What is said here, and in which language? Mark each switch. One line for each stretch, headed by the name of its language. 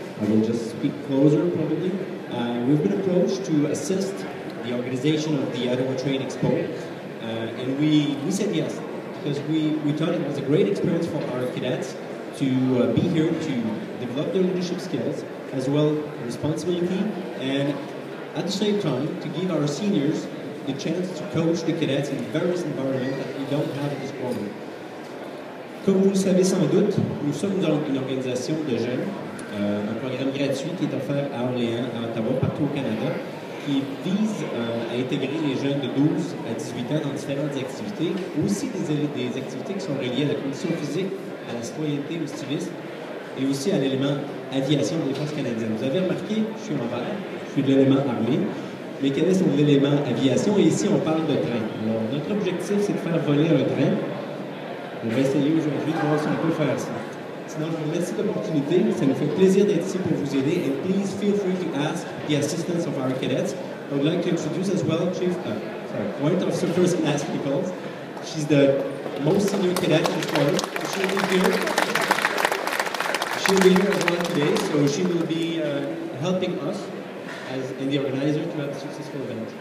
English: I will just speak closer, probably. We've been approached to assist the organization of the Ottawa Train Expo, and we said yes, because we thought it was a great experience for our cadets to be here to develop their leadership skills, as well responsibility, and at the same time to give our seniors the chance to coach the cadets in various environments that we don't have at this moment.
French: Comme vous le savez sans doute, nous sommes donc une organisation de jeunes, un programme gratuit qui est offert à Orléans, à Ottawa, partout au Canada, qui vise à intégrer les jeunes de 12 à 18 ans dans différentes activités, aussi des activités qui sont reliées à la condition physique, à la citoyenneté, au stylisme, et aussi à l'élément aviation de défense canadienne. Vous avez remarqué, je suis en vert, je suis de l'élément armé. Les cadets sont de l'élément aviation, et ici on parle de train. Alors notre objectif, c'est de faire voler un train. On va essayer aujourd'hui de voir si on peut faire ça. Sinon, je vous remercie de l'opportunité. Ça nous fait plaisir d'être ici pour vous aider.
English: And please feel free to ask the assistance of our cadets. I would like to introduce as well Warrant Officer First Class Nichols. She's the most senior cadet in the squadron. She'll be here. She'll be here as well today, so she will be helping us as in the organizer to have a successful event.